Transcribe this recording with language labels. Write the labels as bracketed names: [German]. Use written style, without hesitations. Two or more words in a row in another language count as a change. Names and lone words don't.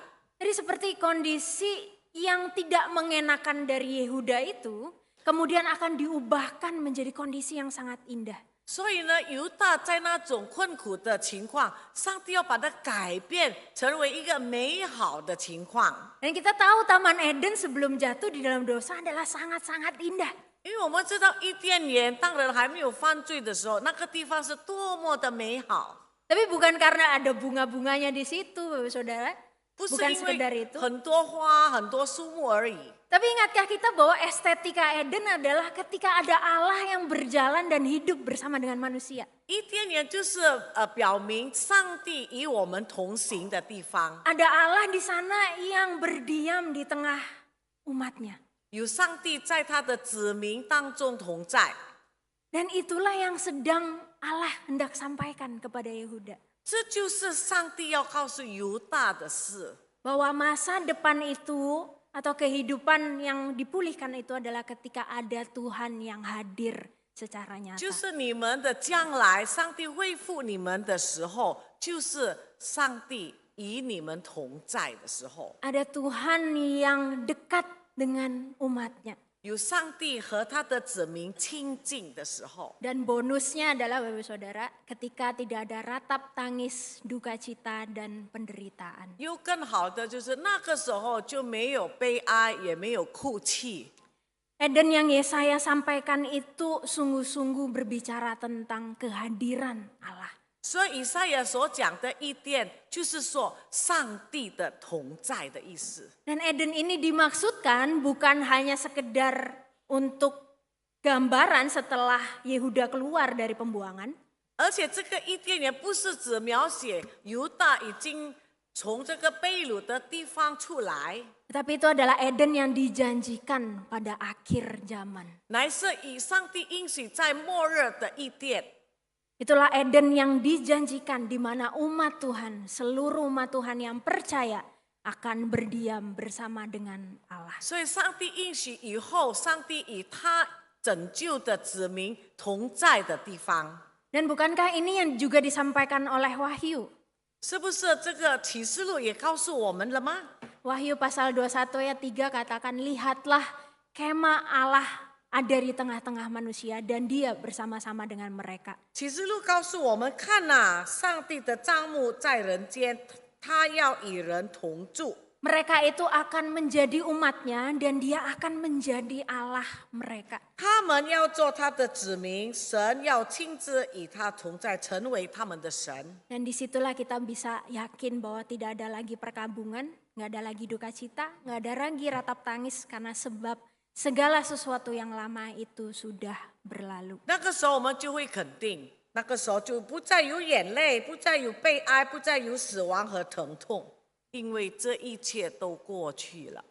[Indonesian] Jadi seperti kondisi yang tidak mengenakan dari Yehuda itu, kemudian akan diubahkan menjadi kondisi yang sangat indah. [Chinese] 所以呢，犹大在那种困苦的情况，上帝要把它改变成为一个美好的情况。 [Indonesian] Dan kita tahu Taman Eden sebelum jatuh di dalam dosa adalah sangat-sangat indah. [Chinese] 因为我们知道伊甸园当人还没有犯罪的时候，那个地方是多么的美好。 [Indonesian] Tapi bukan karena ada bunga-bunganya di situ, Bapak Saudara. [Chinese] 不是 [Indonesian] Bukan [Chinese] 因 [Indonesian] sekedar [Chinese] 为 [Indonesian] itu. [Chinese] 很多花、很多树木而已。 [Indonesian] Tapi ingatkah kita bahwa estetika Eden adalah ketika ada Allah yang berjalan dan hidup bersama dengan manusia. [Chinese] 伊甸园就是表明上帝与我们同行的地方， [Indonesian] Ada Allah di sana yang berdiam di tengah umatnya. [Chinese] 有上帝在他的子民当中同在。 [Indonesian] Dan itulah yang sedang Allah hendak sampaikan kepada Yehuda. [Chinese] 这就是上帝要告诉犹大的事。 [Indonesian] Bahwa masa depan itu atau kehidupan yang dipulihkan itu adalah ketika ada Tuhan yang hadir secara nyata. [Chinese] 就是你们的将来，上帝恢复你们的时候，就是上帝与你们同在的时候。 [Indonesian] Ada Tuhan yang dekat dengan umatnya. [Chinese] 有上帝和他的子民亲近的时候。 [Indonesian] Dan bonusnya adalah Bapak Saudara ketika tidak ada ratap tangis, duka cita dan penderitaan. [Chinese] 又更好的就是那个时候就没有悲哀，也没有哭泣。 [Indonesian] Eden yang Yesaya sampaikan itu sungguh-sungguh berbicara tentang kehadiran Allah. [Chinese] 所以以赛亚所讲的伊甸，就是说上帝的同在的意思。 [Indonesian] Dan Eden ini dimaksudkan bukan hanya sekedar untuk gambaran setelah Yehuda keluar dari pembuangan. [Chinese] 而且这个伊甸园不是指描写犹大已经从这个被掳的地方出来， [Indonesian] Tetapi itu adalah Eden yang dijanjikan pada akhir zaman. [Chinese] 乃是以上帝应许在末日的伊甸。 [Indonesian] Itulah Eden yang dijanjikan di mana umat Tuhan, seluruh umat Tuhan yang percaya akan berdiam bersama dengan Allah. [Chinese] 所以上帝应许以后，上帝与他拯救的子民同在的地方。 [Indonesian] Dan bukankah ini yang juga disampaikan oleh Wahyu? [Chinese] 是不是这个启示录也告诉我们了吗？ [Indonesian] Wahyu pasal 21 ayat 3 katakan, lihatlah kemah Allah ada di tengah-tengah manusia dan dia bersama-sama dengan mereka. [Chinese] 启示录告诉我们，看呐、上帝的帐幕在人间，他要与人同住。 [Indonesian] Mereka itu akan menjadi umatnya dan dia akan menjadi Allah mereka. [Chinese] 他们要做他的子民，神要亲自与他同在，成为他们的神。 [Indonesian] Dan disitulah kita bisa yakin bahwa tidak ada lagi perkabungan, nggak ada lagi duka cita, nggak ada lagi ratap tangis karena sebab segala sesuatu yang lama itu sudah berlalu. [Chinese] 那个时候我们就会肯定，那个时候就不再有眼泪，不再有悲哀，不再有死亡和疼痛，因为这一切都过去了。